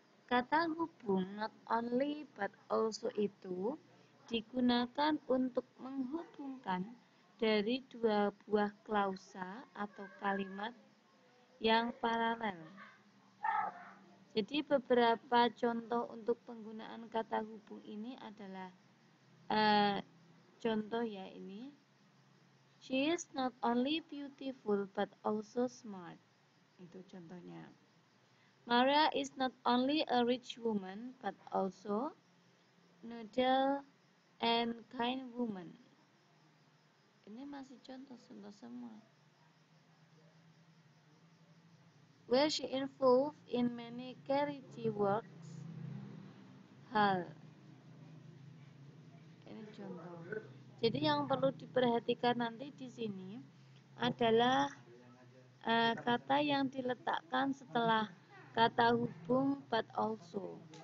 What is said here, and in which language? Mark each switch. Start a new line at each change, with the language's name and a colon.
Indonesian: Kata hubung not only but also itu digunakan untuk menghubungkan dari dua buah klausa atau kalimat yang paralel. Jadi beberapa contoh untuk penggunaan kata hubung ini adalah contoh, ya, ini.
English: She is not only beautiful but also smart.
Indonesian: Itu contohnya.
English: Maria is not only a rich woman but also noble and kind woman.
Indonesian: Ini masih contoh semua.
English: Where she involved in many charity works.
Indonesian: Hal. Ini contoh. Jadi yang perlu diperhatikan nanti di sini adalah kata yang diletakkan setelah kata hubung but also.